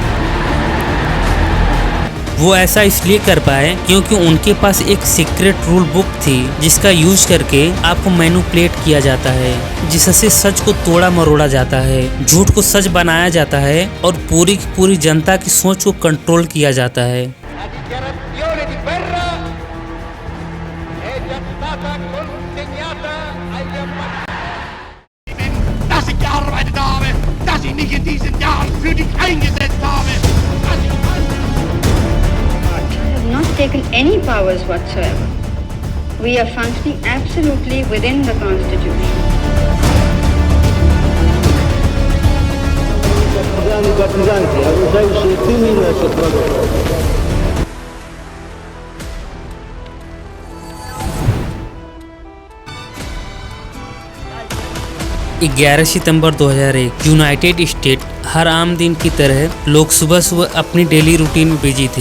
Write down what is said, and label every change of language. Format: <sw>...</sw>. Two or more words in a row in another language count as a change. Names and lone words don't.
<hi>वो ऐसा इसलिए कर पाए क्योंकि उनके पास एक</hi> <en>secret rule book</en> <hi>थी जिसका यूज करके आपको मैनिपुलेट किया जाता है, जिससे सच को तोड़ा मरोड़ा जाता है, झूठ को सच बनाया जाता है और पूरी की पूरी जनता की सोच को कंट्रोल किया जाता है।</hi> <it>La dichiarazione di guerra è già stata consegnata agli ambasciatori.</it> <de>Dass ich gearbeitet habe, dass ich nicht in diesen Jahren für dich eingesetzt habe.</de> <en>We have not taken any powers whatsoever. We are functioning absolutely within the Constitution.</en> <ru>Партизанки, окружающие тылы наших врагов.</ru> <hi>11 सितंबर 2001 यूनाइटेड स्टेट हर आम दिन की तरह लोग सुबह सुबह अपनी</hi> <en>daily routine</en> <hi>में बिजी थे।</hi>